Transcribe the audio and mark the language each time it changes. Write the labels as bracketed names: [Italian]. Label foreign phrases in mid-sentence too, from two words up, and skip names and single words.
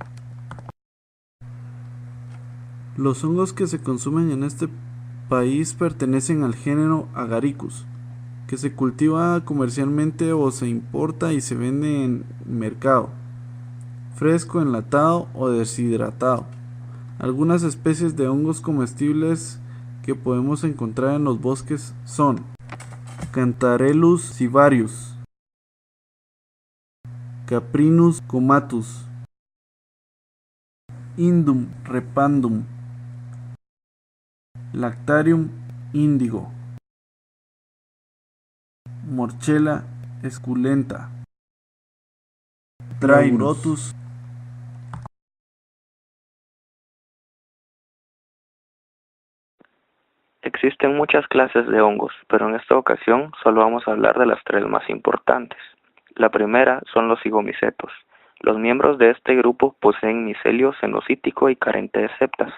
[Spanish] Los hongos que se consumen en este país pertenecen al género Agaricus, que se cultiva comercialmente o se importa y se vende en mercado, fresco, enlatado o deshidratado. Algunas especies de hongos comestibles que podemos encontrar en los bosques son Cantharellus cibarius, Caprinus comatus, Indum repandum, Lactarium indigo, Morchella esculenta, Trairotus. Existen muchas clases de hongos, pero en esta ocasión solo vamos a hablar de las tres más importantes. La primera son los zigomicetos. Los miembros de este grupo poseen micelio cenocítico y carente de septas.